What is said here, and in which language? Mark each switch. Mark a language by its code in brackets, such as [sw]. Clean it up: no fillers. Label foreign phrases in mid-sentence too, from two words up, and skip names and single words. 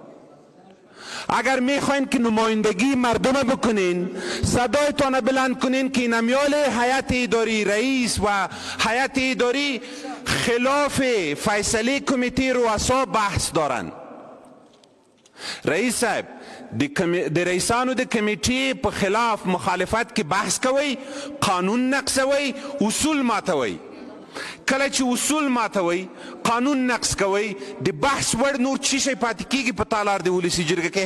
[fa] اگر میخواین که نمایندگی مردم بکنین، صدایتان بلند کنین که نمیال هیئت اداری، رئیس و هیئت اداری خلاف فیصله کمیته رؤسا بحث دارن. [ps] رئیس صاحب د رئیسانو د کمیټې په خلاف مخالفت کې بحث کوي، قانون نقضوي، اصول ماتوي. کله چې اصول ماتوي، قانون نقض کوي، د بحث وړ نور څه شی پاتې کیږي په تالار د ولسي جرګه کې؟